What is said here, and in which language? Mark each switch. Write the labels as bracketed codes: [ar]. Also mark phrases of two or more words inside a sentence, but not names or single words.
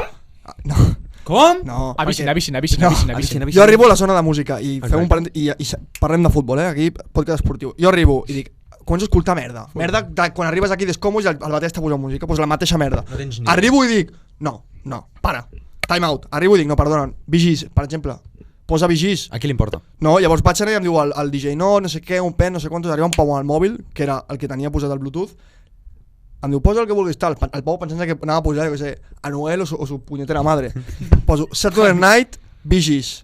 [ca] No, Com? no. Avicin. perquè- Jo arribo a la zona de música i fem un i parlem de futbol, aquí, podcast esportiu. Jo arribo i dic, començo a escoltar merda. Merda de quan arribes aquí descòmodes i el bater està posant música, doncs la mateixa merda. No tens ni Arribo i dic, no, para, [en] time out. [ca] Arribo i dic, no, perdonen, Vigis, per exemple, posa Vigis. A qui li importa? No, llavors vaig anar i em diu el DJ, no sé què, un pen, no sé quantos, arriba un Pau al mòbil, que era el que tenia posat el Bluetooth, em diu, posa el que vulguis tal, el Pau pensant que anava a posar, jo què sé, a Noel o [es] su punyetera madre. [ca] Poso Saturday Night, Vigis.